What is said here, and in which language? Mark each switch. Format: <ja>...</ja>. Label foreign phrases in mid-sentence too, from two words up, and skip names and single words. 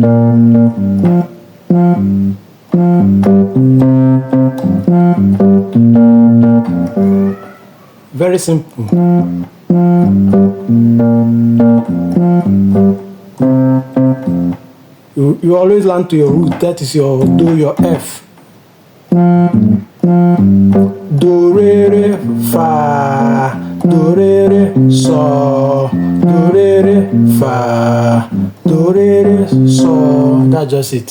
<en>Very simple. You always land to your root. That is your do, your F. Do, re, re, fa. Do, re, re, so. Do, re, re, fa. Do, re, re, so. That's just it.</en>